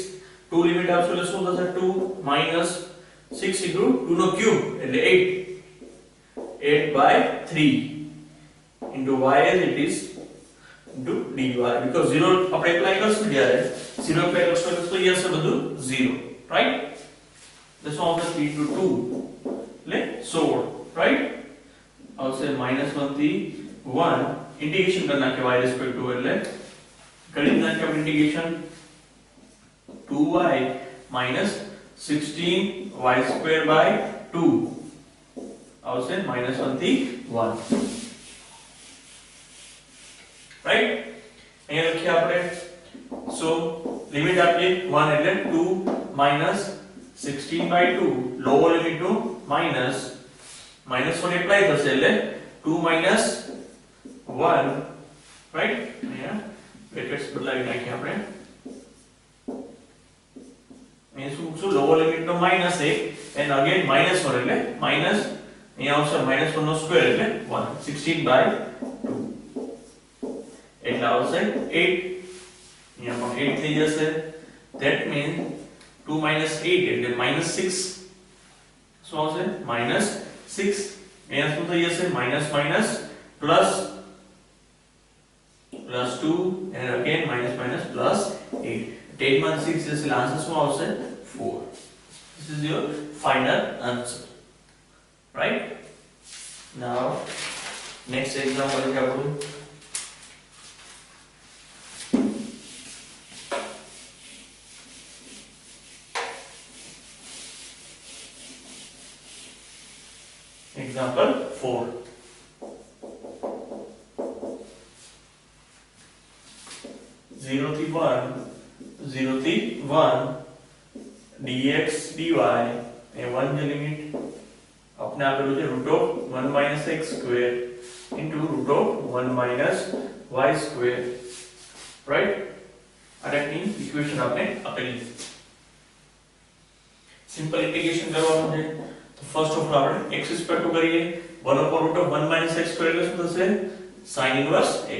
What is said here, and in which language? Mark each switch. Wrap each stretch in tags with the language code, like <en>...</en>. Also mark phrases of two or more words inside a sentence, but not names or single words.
<gu>2 લિમિટ આપશો એટલે શું થશે 2 minus 6 into 2 નો ક્યુબ એટલે 8/3</gu> <en>into y as it is into dy, because</en> <gu>0 આપણે એપ્લાય કરશું ત્યારે 0 એપ્લાય કરશું એટલે તો અહીંયા છે બધું 0,</gu> <en>right? This one is 3 to 2 એટલે 16, right?</en> <gu>આવશે -1 થી 1 ઇન્ટિગ્રેશન કરી નાખે</gu> <en>y respect to</en> <gu>એટલે કરી નાખે આપણે ઇન્ટિગ્રેશન 2y</gu> <en>minus 16y square by 2</en> <gu>આવશે -1 થી 1, right? અહીંયા લખીએ આપણે so લિમિટ આપીએ 1 એટલે 2 minus 16/2 લોઅર લિમિટ નું -1 એપ્લાય થશે એટલે 2 minus 1, right? અહીંયા બ્રેકેટ્સ બદલાવી નાખીએ આપણે અહીંયા શું લોઅર લિમિટ નો -1</gu> <en>and again</en> <gu>-1 એટલે માઈનસ અહીંયા આવશે -1 નો સ્ક્વેર એટલે 1 16/2 એટલે આવશે 8. અહીંયા પણ 8 થઈ જશે.</gu> <en>that means 2 minus 8</en> <gu>એટલે -6 શું આવશે -6. અહીંયા શું થઈ જશે</gu> <en>minus plus 2 and again minus plus 8.</en> <gu>10 minus 6 જશે આન્સર શું આવશે 4.</gu> <en>This is your final answer, right? Now next example is આપણું example 4.</en> <gu>Zero થી 1 dx dy એ 1 ની લિમિટ આપણે આપેલું છે √1</gu> <en>minus x square into √1 minus y square, right?</en> <gu>આ ટાઈપની ઇક્વેશન આપણે આપેલી છે. સિમ્પલ ઇન્ટિગ્રેશન કરવાનું છે તો</gu> <en>first of all</en> <gu>આપણે</gu> <en>x respect to</en> <gu>કરીએ 1/√1</gu> <en>minus x square</en> <gu>એટલે શું થશે</gu> <en>sin inverse x.</en>